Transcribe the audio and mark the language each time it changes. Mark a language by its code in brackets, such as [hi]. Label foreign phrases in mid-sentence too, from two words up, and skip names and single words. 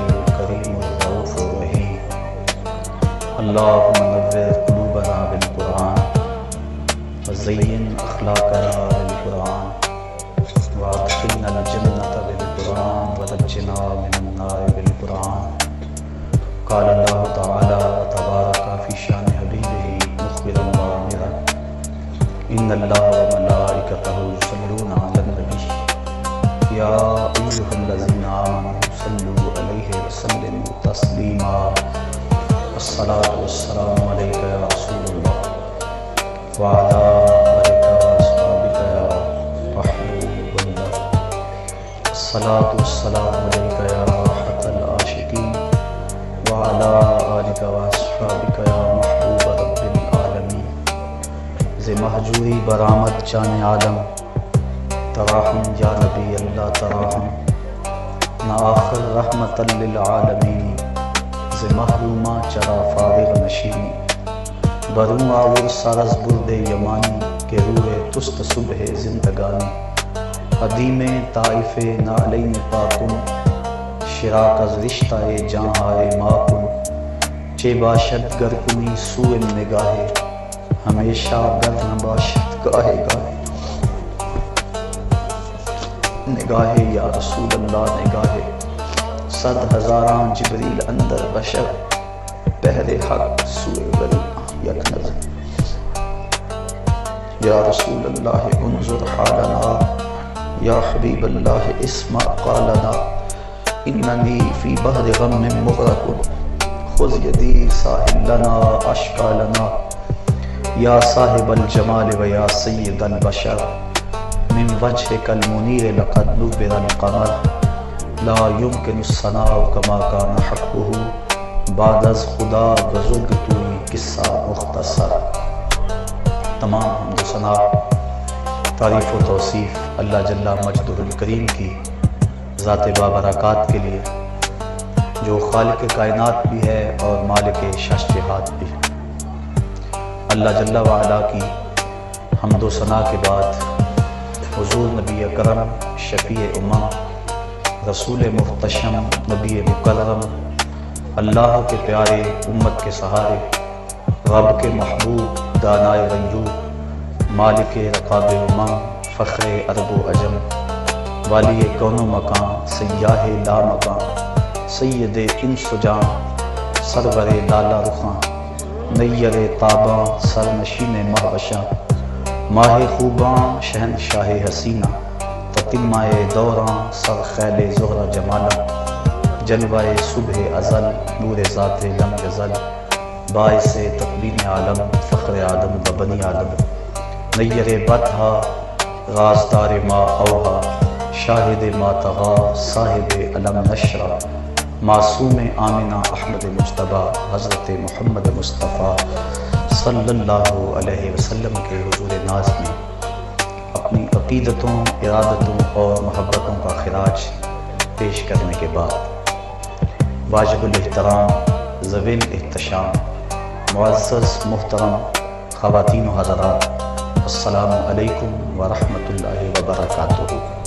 [ar] الکریم الرؤوف الرحیم اللہم نور قلوبنا بالقرآن وزین اخلاقنا بالقرآن وادخلنا الجنة بالقرآن ونجنا من النار بالقرآن قال اللہ تعالی تبارک فی شان حبیبہ مخبرا وآمرا ان اللہ وملائکتہ یصلون علی النبی یا ایھا الذین آمنوا صلوا علیہ وسلموا تسلیما الصلاۃ والسلام علیک یا رسول اللہ وعلی آلک واصحابک یا محبوب اللہ الصلاۃ والسلام علیک یا راحۃ العاشقین وعلی آلک واصحابک یا محبوب رب العالمین [fa] ز مہجوری برآمد جان عالم تراہم یا نبی اللہ تراہم نا آخر [ar] رحمت للعالمین [fa] ز محرومہ چرا فارغ نشینی بروں آور سرز برد یمانی کہ روح تست صبح زندگانی قدیم طائف نعلین پاکن شراک از رشتہ جہاں ماکن چے باشد گر کنی سوء نگاہ ہمیشہ گر نباشد گاہے گاہے نگاہ [ar] یا رسول اللہ [fa] نگاہ صد ہزاراں جبریل اندر بشر بہر حق سوئے ولی یک نظر [ar] یا رسول اللہ انظر حالنا یا حبیب اللہ اسمع قالنا اننی فی بحر غم مغرق خذ یدی ساحل لنا اشکالنا یا صاحب الجمال و یا سید البشر من وجهك المنیر لقد نبر القمر لا يمكن الثناء كما كان حقه [fa] بعد از خدا بزرگ توئی قصہ مختصر۔ [ur] تمام حمد و ثنا تعریف و توصیف اللہ جل مجدہ الکریم کی ذات بابرکات کے لیے جو خالق کائنات بھی ہے اور مالک شش جہات بھی۔ اللہ جل وعلا کی حمد و ثنا کے بعد حضور نبی اکرم شفیع امم رسول محتشم نبی مکرم اللہ کے پیارے امت کے سہارے رب کے محبوب دانائے غیور مالک رقاب امم فخر عرب و عجم والی کون و مکان سیاہ لا مکان سید انس و جان سرور لالا رخاں نیر تاباں سرنشین مہوشاں ماہ خوباں شہنشاہ حسینہ تتمہ دوراں سر خیل زہرہ جمالہ جلوہ صبح ازل نور ذات لم یزل باعث تکوین عالم فخر آدم و بنی آدم نیر بطحا رازدار ما اوہا شاہد ما تغا صاحب علم نشرہ معصوم آمنہ احمد مجتبیٰ حضرت محمد مصطفیٰ [ar] صلی اللہ علیہ وسلم [ur] کے حضور ناز میں اپنی عقیدتوں ارادتوں اور محبتوں کا خراج پیش کرنے کے بعد واجب الاحترام ذوی الاحتشام معزز محترم خواتین و حضرات [ar] السلام علیکم ورحمۃ اللہ وبرکاتہ۔